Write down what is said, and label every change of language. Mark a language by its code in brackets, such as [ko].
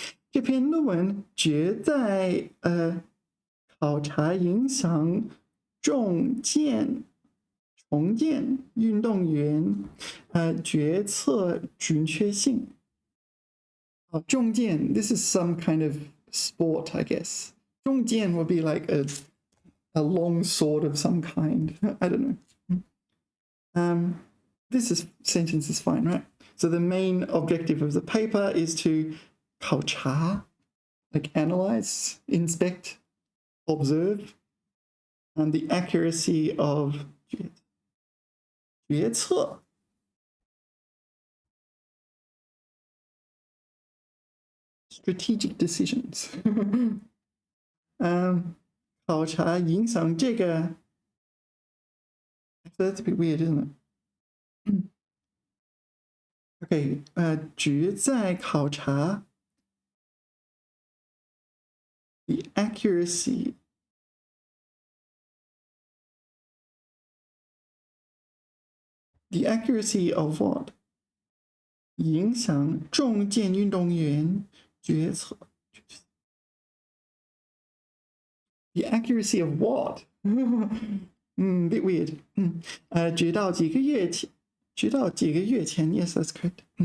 [zh] 这篇论文旨在考察影响重建运动员决策准确性。 [en] 重建 this is some kind of sport, I guess. 重剑 would be like a long sword of some kind. I don't know. This sentence is fine, right? So the main objective of the paper is to 考察, like analyze, inspect, observe, and the accuracy of 决策. Strategic decisions. [zh] 考察影响这个 [en] That's a bit weird, isn't it? Okay, [zh] 旨在考察 [en] the accuracy of what? [zh] 影响重剑运动员决策 [en] The accuracy of what? Bit weird. [zh] 直到几个月直到几个月前 ， [en] yes that's correct。